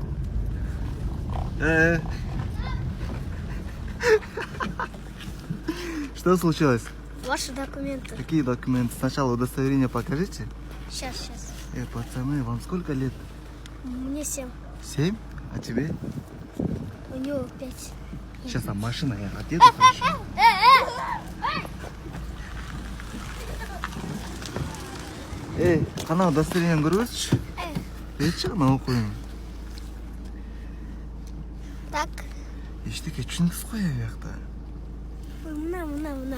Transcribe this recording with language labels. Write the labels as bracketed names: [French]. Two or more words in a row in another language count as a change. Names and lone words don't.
[Russian] Что случилось? Ваши документы. Какие документы? Сначала удостоверение покажите. Сейчас. Пацаны, вам сколько лет? Мне 7. 7? А тебе? У него 5. Сейчас там машина, я отъеду. Хорошо? [Kazakh] Қана удостоверение көріңізші? Берші қана оқиын. Так. Ештеке түсініксіз қой аяқта. Мына.